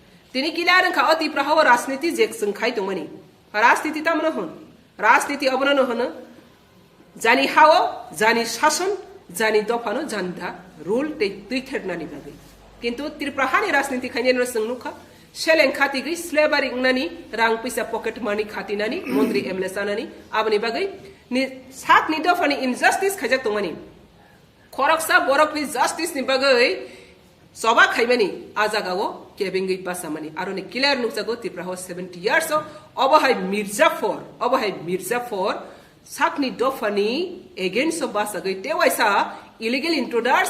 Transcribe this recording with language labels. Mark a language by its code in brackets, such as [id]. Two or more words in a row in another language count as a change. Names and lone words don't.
[trk] तिनी किला रंखा अतिप्रा हाव राजनीति जेक संखाई तो मनी राजनीति तामनो होन राजनीति अबनो न होन जानी हाव जानी शासन जानी दफानो जानदा रूल ते तुइथेरनानि बागै किन्तु त्रिपुरा हानि राजनीति खायनो संनुखा सेलें खाती गई स्लेबारी इंगनानी रांग पैसा [en] pocket money [trk] खातीनानी मंत्री एमएलए सानानी आबनी बागै नि सात नि दफानि इनजस्टिस खाजक तंगमानी खरकसा बरक नि जस्टिस नि बागै सभा खाइमानी आजागाव केबिंगै बासामानी आरोनि क्लियर नुकजागो त्रिपुरा हाव 70 इयर्स अबहाय मिर्जाफर साकनि दफानि एगेंस्ट बासागै तेवाइसा [en] illegal intruders